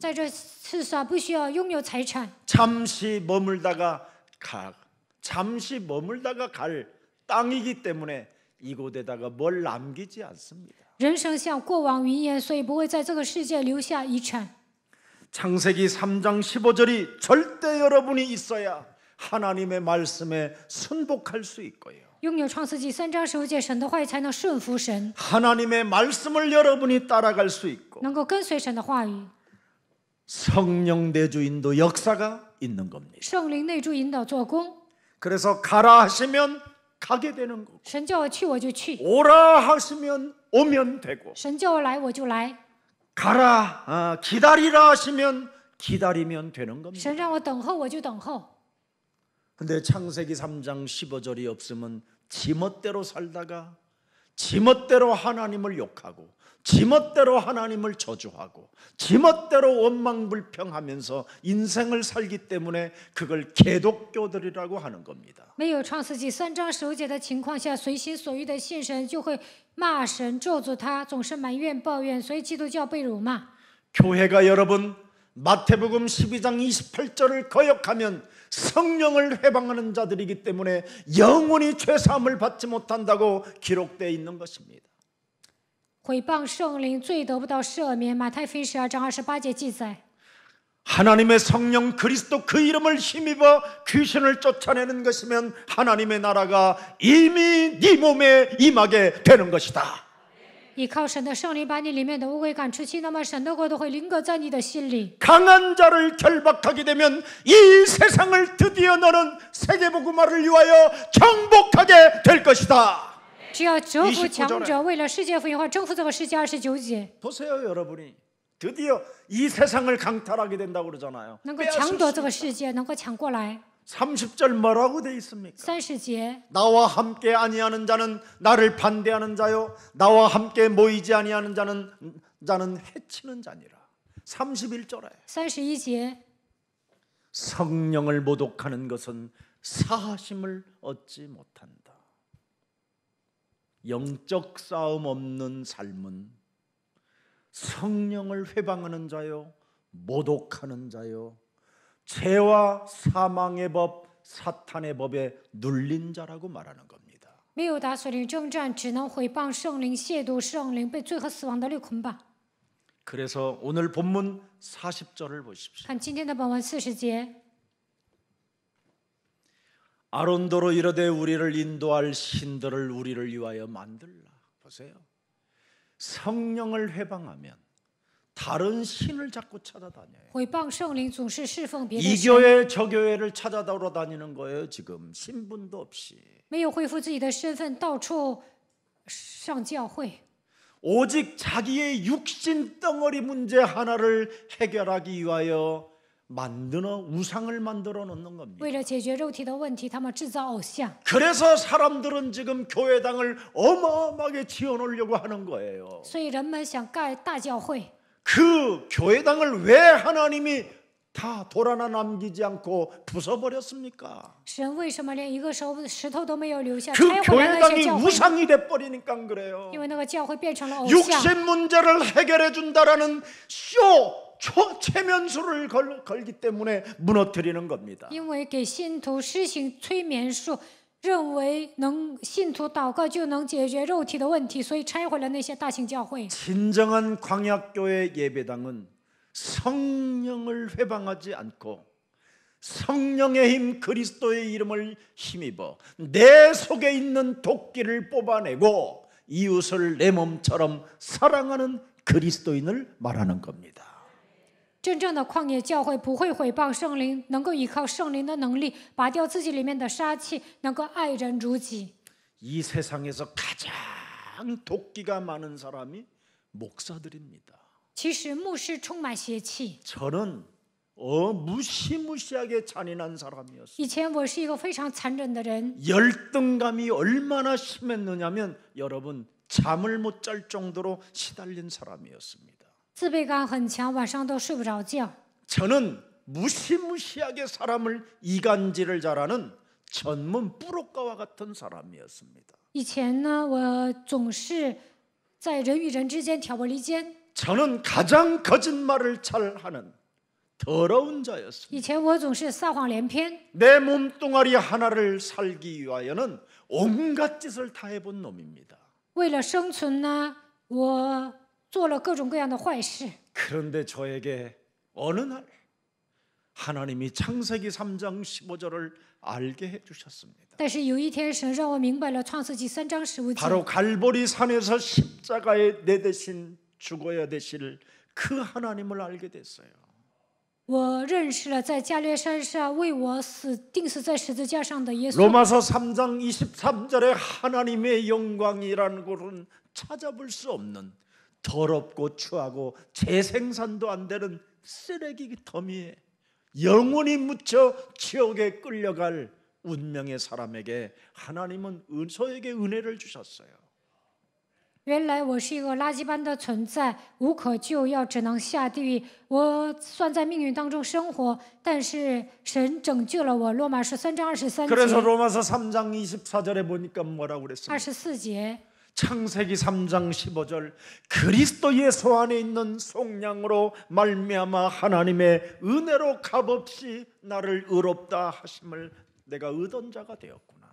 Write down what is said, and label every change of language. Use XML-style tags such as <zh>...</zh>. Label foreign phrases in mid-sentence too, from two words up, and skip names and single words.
<zh>在这世上不需要拥有财产，</zh> <ko>잠시 머물다가 갈 땅이기 때문에 이곳에다가 뭘 남기지 않습니다.</ko> <zh>人生像过往云烟，所以不会在这个世界留下遗产。</zh> <ko>창세기 3장 15절이 절대 여러분이 있어야 하나님의 말씀에 순복할 수 있고요.</ko> <zh>拥有创世纪3章15节神的话语，才能顺服神，</zh> <ko>하나님의 말씀을 여러분이 따라갈 수 있고</ko> <zh>能够跟随神的话语。</zh> <ko>성령 내주인도 역사가 있는 겁니다.</ko> <zh>圣灵内助引导做工，</zh> <ko>그래서 가라 하시면 가게 되는 거고,</ko> <zh>神叫我去我就去，</zh> <ko>오라 하시면 오면 되고,</ko> <zh>神叫我来我就来，</zh> <ko>가라 기다리라 하시면 기다리면 되는 겁니다.</ko> <zh>神让我等候我就等候。</zh> <ko>근데 창세기 3장 15절이 없으면 지멋대로 살다가 지멋대로 하나님을 욕하고 지멋대로 하나님을 저주하고 지멋대로 원망불평하면서 인생을 살기 때문에 그걸 개독교들이라고 하는 겁니다.</ko> <zh>没有创世纪3章15节的情况下，随心所欲的信神，就会骂神、咒诅他，总是埋怨抱怨，所以基督教被辱骂。</zh> <ko>교회가 여러분 마태복음 12장 28절을 거역하면 성령을 회방하는 자들이기 때문에 영원히 죄사함을 받지 못한다고 기록되어 있는 것입니다.</ko> <zh>毁谤圣灵，罪得不到赦免。马太福音12章28节记载，</zh> <ko>하나님의 성령 그리스도 그 이름을 힘입어 귀신을 쫓아내는 것이면 하나님의 나라가 이미 네 몸에 임하게 되는 것이다.</ko> <zh>依靠神的圣灵把你里面的污鬼赶出去，那么神的国都会临格在你的心里。</zh> <ko>강한 자를 결박하게 되면 이 세상을 드디어 너는 세계복음화를 위하여 정복하게 될 것이다.</ko> <zh>只要折服强者，为了世界福音化征服这个世界。29节，</zh> <ko>보세요, 여러분이 드디어 이 세상을 강탈하게 된다고 그러잖아요.</ko> <zh>能够抢夺这个世界，能够抢过来。</zh> <ko>30절 뭐라고 돼 있습니까?</ko> <zh>30节，</zh> <ko>나와 함께 아니하는 자는 나를 반대하는 자요, 나와 함께 모이지 아니하는 자는 해치는 자니라. 31절에</ko> <zh>31节，</zh> <ko>성령을 모독하는 것은 사하심을 얻지 못한다. 영적 싸움 없는 삶은 성령을 회방하는 자요, 모독하는 자요, 죄와 사망의 법, 사탄의 법에 눌린 자라고 말하는 겁니다.</ko> <zh>没有打属灵征战，只能毁谤圣灵、亵渎圣灵，被罪和死亡的律捆绑。</zh> <ko>그래서 오늘 본문 40절을 보십시오.</ko> <zh>看今天的本文40节，</zh> <ko>아론도로 이르되 우리를 인도할 신들을 우리를 위하여 만들라. 보세요. 성령을 회방하면 다른 신을 자꾸 찾아다녀요.</ko> <zh>毁谤圣灵总是侍奉别的</zh> <ko>이</ko> <zh>神，</zh> <ko>교회 저 교회를 찾아다니는 거예요. 지금 신분도 없이.</ko> <zh>没有恢复自己的身份，到处上教会，</zh> <ko>오직 자기의 육신 덩어리 문제 하나를 해결하기 위하여 우상을 만들어 놓는 겁니다.</ko> <zh>为了解决肉体的问题，他们制造偶像。</zh> <ko>그래서 사람들은 지금 교회당을 어마어마하게 지어놓으려고 하는 거예요.</ko> <zh>所以人们想盖大教会，</zh> <ko>그 교회당을 왜 하나님이 다 돌 하나 남기지 않고 부숴버렸습니까?</ko> <zh>神为什么连一个石头都没有留下，</zh> <ko>그</ko> <zh>拆毁了那些</zh> <ko>교회당이</ko> <zh>教会？</zh> <ko>우상이 돼버리니까 그래요.</ko> <zh>因为那个教会变成了偶像。</zh> <ko>육신 문제를 해결해 준다라는 최면수를 걸기 때문에 무너뜨리는 겁니다.</ko> <zh>因为给信徒施行催眠术，认为信徒祷告就能解决肉体的问题，所以拆毁了那些大型教会。</zh> <ko>진정한 광약교회 예배당은 성령을 회방하지 않고 성령의 힘 그리스도의 이름을 힘입어 내 속에 있는 도끼를 뽑아내고 이웃을 내 몸처럼 사랑하는 그리스도인을 말하는 겁니다.</ko> <zh>真正的旷野教会不会毁谤圣灵，能够依靠圣灵的能力拔掉自己里面的杀气，能够爱人如己。</zh> <ko>이 세상에서 가장 도끼가 많은 사람이 목사들입니다.</ko> <zh>其实牧师充满邪气。</zh> <ko>저는 무시무시하게 잔인한 사람이었어요.</ko> <zh>以前我是一个非常残忍的人，</zh> <ko>열등감이 얼마나 심했느냐면 여러분 잠을 못 잘 정도로 시달린 사람이었습니다.</ko> <zh>自卑感很强，晚上都睡不着觉。</zh> <ko>저는 무시무시하게 사람을 이간질을 잘하는 전문 뿌로가와 같은 사람이었습니다.</ko> <zh>以前呢，我总是在人与人之间挑拨离间。</zh> <ko>저는 가장 거짓말을 잘하는 더러운 자였습니다.</ko> <zh>以前我总是撒谎连篇，</zh> <ko>내 몸뚱아리 하나를 살기 위하여는 온갖 짓을 다 해본 놈입니다.</ko> <zh>为了生存呢，我做了各种各样的坏事。</zh> <ko>그런데 저에게 어느 날 하나님이 창세기 3장 15절을 알게 해주셨습니다.</ko> <zh>但是有一天，神让我明白了创世纪3章15节，</zh> <ko>바로 갈보리 산에서 십자가에 내 대신 죽어야 되실 그 하나님을 알게 됐어요.</ko> <zh>我认识了在加略山上为我钉死在十字架上的耶稣。</zh> <ko>로마서 3장 23절에 하나님의 영광이라는 것은 찾아볼 수 없는 더럽고 추하고 재생산도 안 되는 쓰레기 더미에 영원히 묻혀 지옥에 끌려갈 운명의 사람에게 하나님은 저에게 은혜를 주셨어요.</ko> <zh>原来我是一个垃圾般的存在，无可救药，只能下地狱。我算在命运当中生活，但是神拯救了我。罗马书3章23</zh> <ko>그래서</ko> <zh>节，</zh> <ko>로마서 3장 24절에 보니까 뭐라고 그랬습니까?</ko> <zh>24节，</zh> <ko>창세기 3장 15절 그리스도 예수 안에 있는 속량으로 말미암아 하나님의 은혜로 값없이 나를 의롭다 하심을 내가 의던 자가 되었구나.</ko>